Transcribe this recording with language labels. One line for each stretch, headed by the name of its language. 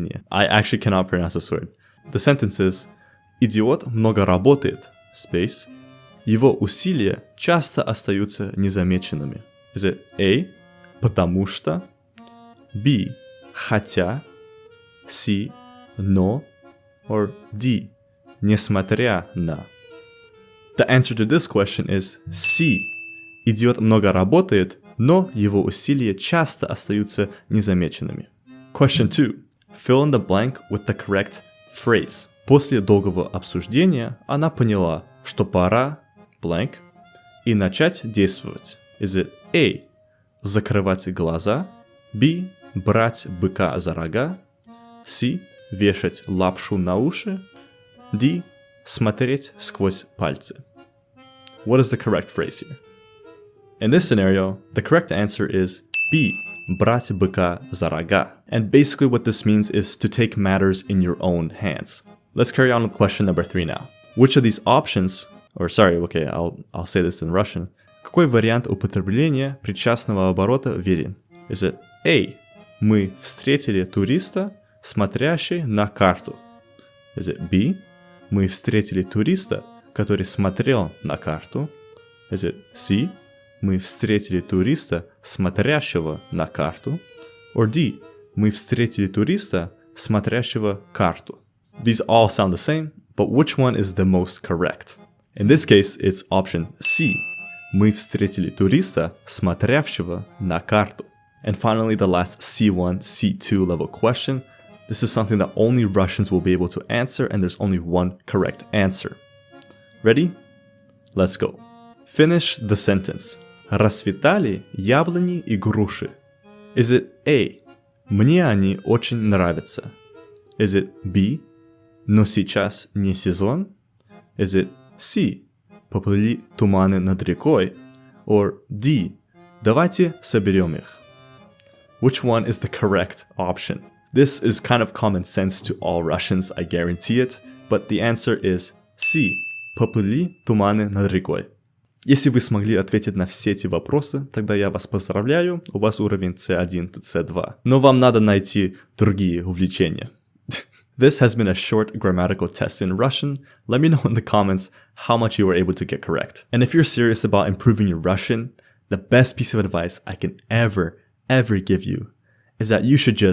English: I actually cannot pronounce this word. The sentence is:
Russian: идиот много работает,
English: space.
Russian: Его усилия часто остаются незамеченными.
English: Is it A,
Russian: потому что,
English: B,
Russian: хотя,
English: C,
Russian: но,
English: or D,
Russian: несмотря на?
English: The answer to this question is C.
Russian: Идиот много работает, но его усилия часто остаются незамеченными.
English: Question 2. Fill in the blank with the correct phrase.
Russian: После долгого обсуждения она поняла, что пора blank и начать действовать.
English: Is it A.
Russian: Закрывать глаза,
English: B.
Russian: Брать быка за рога, C. Вешать лапшу на уши, D. Смотреть сквозь пальцы.
English: What is the correct phrase here? In this scenario, the correct answer is B.
Russian: Брать быка за рога.
English: And basically what this means is to take matters in your own hands. Let's carry on with question number 3 now. Which of these options, I'll say this in Russian.
Russian: Какой вариант употребления причастного оборота верен?
English: Is it A.
Russian: Мы встретили туриста, смотрящий на карту.
English: Is it B.
Russian: Мы встретили туриста, который смотрел на карту.
English: Is it C.
Russian: Мы встретили туриста, смотрящего на карту.
English: Or D.
Russian: Мы встретили туриста, смотрящего карту.
English: These all sound the same, but which one is the most correct? In this case, it's option C. Мы встретили туриста, смотрящего на карту. And finally, the last C1, C2 level question. This is something that only Russians will be able to answer, and there's only one correct answer. Ready? Let's go. Finish the sentence.
Russian: Расцветали яблони и груши.
English: Is it A.
Russian: Мне они очень нравятся.
English: Is it B.
Russian: Но сейчас не сезон.
English: Is it C.
Russian: Поплыли туманы над рекой.
English: Or D.
Russian: Давайте соберем их.
English: Which one is the correct option? This is kind of common sense to all Russians, I guarantee it. But the answer is C.
Russian: Поплыли туманы над рекой. Если вы смогли ответить на все эти вопросы, тогда я вас поздравляю, у вас уровень C1 to C2. Но вам надо найти другие увлечения.
English: This has been a short grammatical test in Russian. Let me know in the comments how much you were able to get correct. And if you're serious about improving your Russian, the best piece of advice I can ever give you is that you should just